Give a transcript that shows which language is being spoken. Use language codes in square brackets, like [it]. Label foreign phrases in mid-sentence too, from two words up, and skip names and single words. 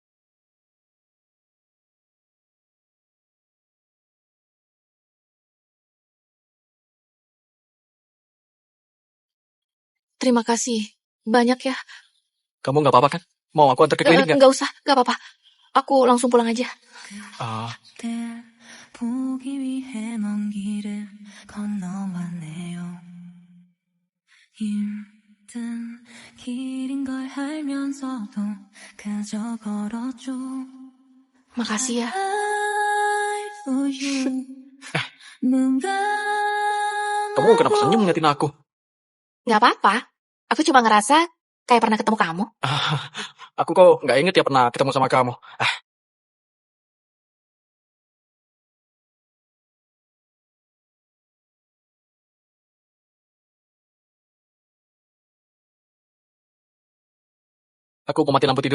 [id] Terima kasih. Banyak ya. Kamu nggak apa-apa kan? Mau aku antar ke klinik nggak? Nggak usah, nggak apa-apa. Aku langsung pulang aja. Ah, [ko] 보기 위해 먼 길을 건너왔네요. 힘든 길인 걸 알면서도 그저 걸었죠. [id] Makasih ya. [en] I for you. [id] 눈 kamu kenapa senyum ngeliatin aku? Nggak apa-apa. Aku cuma ngerasa kayak pernah ketemu kamu. Aku kok nggak inget ya pernah ketemu sama kamu. Aku mau mati lampu tidur.